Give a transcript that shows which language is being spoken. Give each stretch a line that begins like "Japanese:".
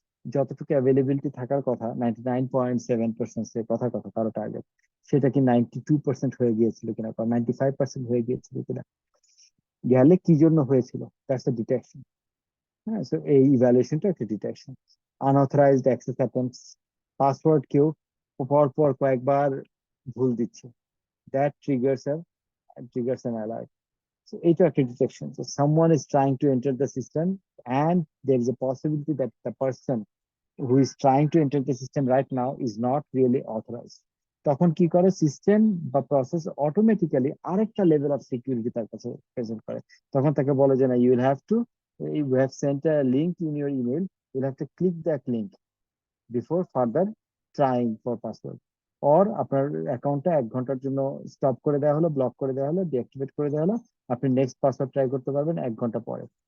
Bangla: যতটুকু অ্যাভেলেবিলিটি থাকার কথা 99.7%, সে কথার কথা কারো টার্গেট, সেটা কি 92% হয়ে গিয়েছিল কিনা বা 95% হয়ে গিয়েছিল কিনা, গেলে কি জন্য হয়েছিল,
English: That's the detection.
Bangla: হ্যাঁ, সো এই ইভ্যালুয়েশনটা একটা detection. Unauthorised access attempts, password কেউ পর পর কয়েকবার ভুল দিচ্ছে,
English: That triggers an alert.
Bangla: So এটা একটা detection.
English: So someone is trying to enter the system and there is a possibility that the person who is trying to enter the system right now is not really authorized.
Bangla: তখন কি করে system বা process automatically আরেকটা level of security তার কাছে present করে। তখন তাকে বলে যে না,
English: You will have to, you have sent a link in your email, you have to click that link before further trying for password.
Bangla: Or আপনার অ্যাকাউন্টটা 1 ঘন্টার জন্য স্টপ করে দেওয়া হলো, ব্লক করে দেওয়া হলো, ডিঅ্যাক্টিভেট করে দেওয়া হলো, আপনি নেক্সট পাসওয়ার্ড ট্রাই করতে পারবেন 1 ঘন্টা পরে।